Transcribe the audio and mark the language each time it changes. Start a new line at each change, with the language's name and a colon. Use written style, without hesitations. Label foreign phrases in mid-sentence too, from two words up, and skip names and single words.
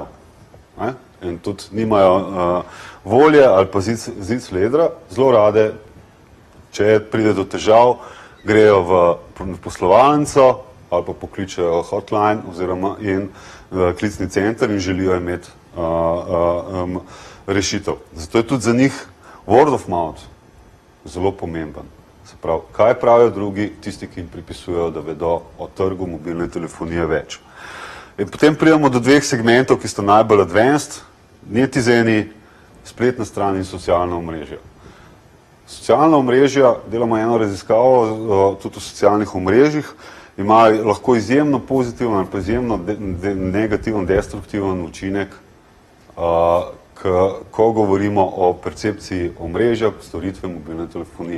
Slovenian: In tudi nimajo volje ali pa zic ledra, zelo rade, če pride do težav, grejo v poslovalnico ali pa pokličejo hotline oziroma in klicni center in želijo imeti rešitev. Zato je tudi za njih
English: word of mouth
Slovenian: zelo pomemben. Se pravi, kaj pravijo drugi, tisti, ki jim pripisujejo, da vedo o trgu mobilne telefonije več. In potem pridemo do dveh segmentov, ki sta najbolj advanced, netizeni, spletna stran in socialna omrežja. Socialna omrežja, delamo eno raziskavo tudi o socialnih omrežjih, imajo lahko izjemno pozitiven ali pa izjemno negativen, destruktiven učinek, ko govorimo o percepciji omrežja, storitve mobilne telefonije.